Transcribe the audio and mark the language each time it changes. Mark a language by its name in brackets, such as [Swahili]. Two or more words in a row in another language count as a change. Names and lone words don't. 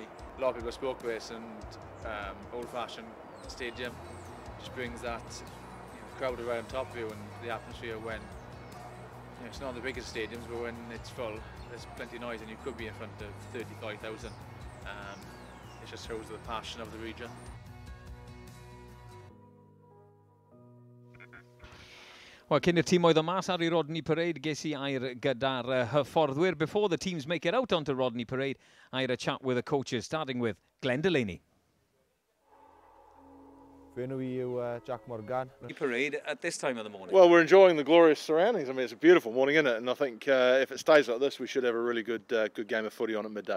[English] A lot of people spoke to us, and old-fashioned stadium just brings that crowd right on top of you, and the atmosphere when it's not the biggest stadiums, but when it's full, there's plenty of noise, and you could be in front of 35,000. It just shows the passion of the region. [Welsh] Wel, cyn i'r tîm oedd o mas ar ei Rodney Parade, ges I air gyda'r hyfforddwyr. [English] Before the teams make it out onto Rodney Parade, I had a chat with the coaches, starting with Glenn Delaney. [Welsh] Fy enw I yw Jack Morgan. [English] Parade at this time of the morning. Well, we're enjoying the glorious surroundings. I mean, it's a beautiful morning, isn't it? And I think if it stays like this, we should have a really good game of footy on at midday.